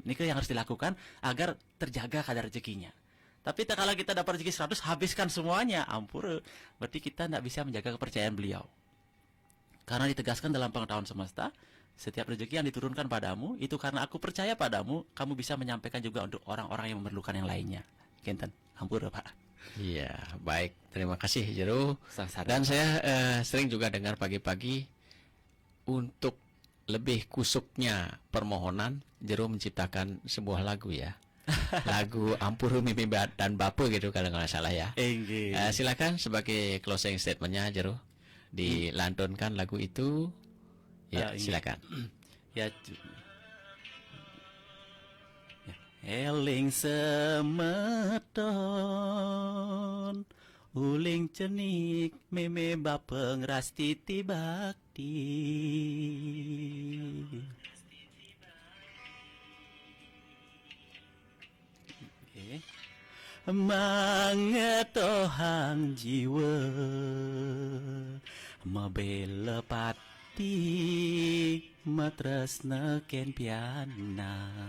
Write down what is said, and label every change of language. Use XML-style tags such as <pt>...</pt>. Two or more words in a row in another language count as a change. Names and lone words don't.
<id>Ini yang harus dilakukan agar terjaga kadar rezekinya. Tapi kalau kita dapat rezeki 100 habiskan semuanya, ampun, berarti kita tidak bisa menjaga kepercayaan beliau. Karena ditegaskan dalam pengetahuan semesta, setiap rezeki yang diturunkan padamu itu karena aku percaya padamu, kamu bisa menyampaikan juga untuk orang-orang yang memerlukan yang lainnya.</id> <ban>Kinten, ampun Pak.</ban> <id>Iya, baik. Terima kasih Jero. Dan saya sering juga dengar pagi-pagi untuk lebih kusuknya permohonan, Jero menciptakan sebuah lagu ya. Lagu Ampuru Mimi dan Bape gitu kalau nggak salah ya. Silakan sebagai</id> <en>closing statementnya</en> <id>Jero, dilantunkan lagu itu. Ya, silakan. Ya.</id> <ban>Eling semeton, uling cenik, meme bapeng rasti tibakti. Mangetohang jiwa, mabela pati, matresna ken piana.</ban>